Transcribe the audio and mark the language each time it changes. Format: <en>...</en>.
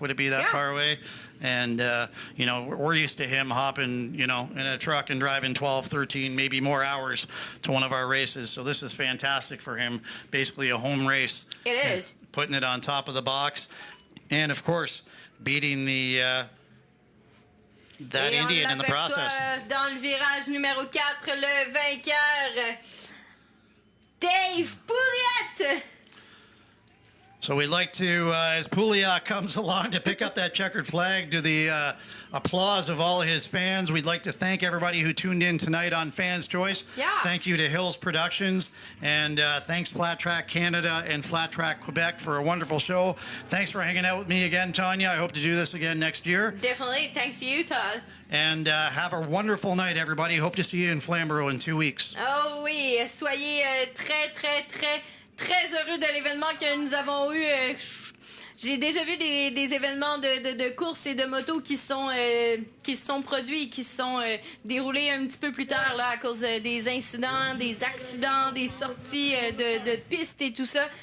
<en>Would it be that far away? And, we're used to him hopping, in a truck and driving 12, 13, maybe more hours to one of our races. So this is fantastic for him. Basically a home race. It is. Putting it on top of the box. And, of course, beating that Indian in the process.</en> <fr>Dans le virage numéro 4, le vainqueur, Dave Pouliot.</fr> <en>So we'd like to, as Pouliot comes along to pick up that checkered flag, to the applause of all his fans, we'd like to thank everybody who tuned in tonight on Fans Choice. Yeah. Thank you to Hills Productions, and thanks Flat Track Canada and Flat Track Quebec for a wonderful show. Thanks for hanging out with me again, Tanya. I hope to do this again next year. Definitely. Thanks to you, Todd. And have a wonderful night, everybody. Hope to see you in Flamborough in 2 weeks.</en> <fr>Oh oui, soyez très heureux de l'événement que nous avons eu. J'ai déjà vu des événements de courses et de motos qui se sont produits et qui se sont déroulés un petit peu plus tard là, à cause des incidents, des accidents, des sorties de pistes et tout ça.</fr>